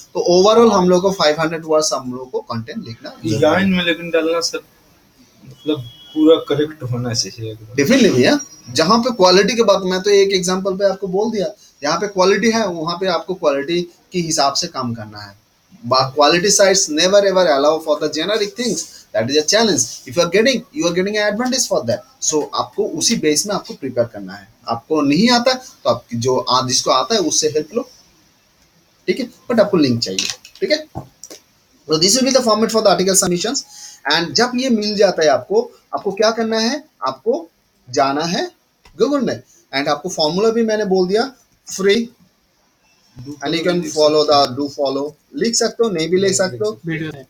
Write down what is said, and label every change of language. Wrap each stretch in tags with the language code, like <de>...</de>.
<hi>तो ओवरऑल हम लोग को 500 वर्ड्स हम लोग को कंटेंट लिखना डिजाइन में लेकिन डालना सर मतलब पूरा करेक्ट होना चाहिए डेफिनेटली भैया। जहाँ पे क्वालिटी की बात, मैं तो एक एग्जांपल पे आपको बोल दिया, जहाँ पे क्वालिटी है वहाँ पे आपको क्वालिटी के हिसाब से काम करना है।</hi> <en>Quality sites never ever allow for the generic things. That is a challenge. If you are getting an advantage for that.</en> <hi>So आपको उसी बेस में आपको प्रिपेयर करना है। आपको नहीं आता तो आप जो जिसको आता है उससे हेल्प लो, ठीक है? बट आपको लिंक चाहिए, ठीक है? तो</hi> <en>This will be the format for the article submissions.</en> <hi>And जब ये मिल जाता है आपको, आपको क्या करना है, आपको जाना है गूगल में एंड आपको फॉर्मूला भी मैंने बोल दिया,</hi> <en>free and you can follow the do follow</en> <hi>लिख सकते हो, नहीं भी लिख सकते हो।</hi>